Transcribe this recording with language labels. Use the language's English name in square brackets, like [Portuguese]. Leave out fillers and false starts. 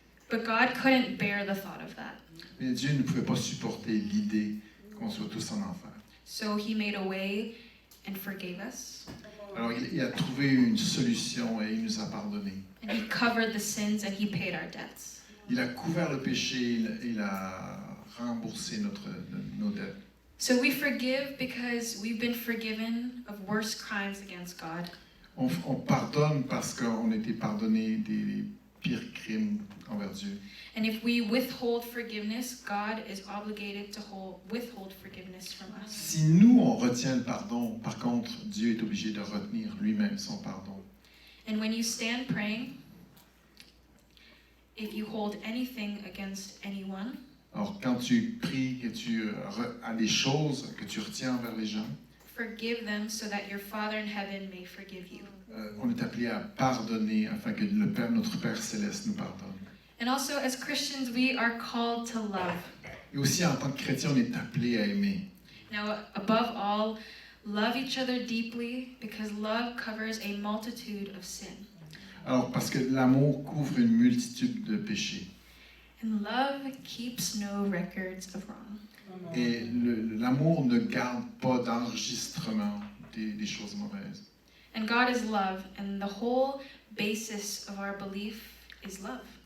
[English] But God couldn't bear the thought of that. [French] Mais Dieu ne pouvait pas supporter l'idée qu'on soit tous en enfer. [English] So he made a way and forgave us. [French] Alors il a trouvé une solution et il nous a pardonné. [English] And he covered the sins and he paid our debts. [French] Il a couvert le péché, il a remboursé nos dettes. [English] So we forgive because we've been forgiven of worse crimes against God. [French] On pardonne parce qu'on a été pardonné des pires crimes envers Dieu. [English] And if we withhold forgiveness, God is obligated to withhold forgiveness from us. [French] Si nous, on retient le pardon, par contre, Dieu est obligé de retenir lui-même son pardon. [English] And when you stand praying, if you hold anything against anyone, [French] Alors, quand tu pries et tu as des choses que tu retiens envers les gens, [English] forgive them so that your Father in heaven may forgive you. [French] on est appelé à pardonner afin que notre Père Céleste nous pardonne. [English] And also, as Christians, we are called to love. [French] Et aussi, en tant que chrétien, on est appelé à aimer. [English] Now, above all, love each other deeply because love covers a multitude of sin. [French] Alors, parce que l'amour couvre une multitude de péchés. [English] And love keeps no records of wrong. [French] Et l'amour ne garde pas d'enregistrement des choses mauvaises. [English] And God is love, and the whole basis of our belief is love.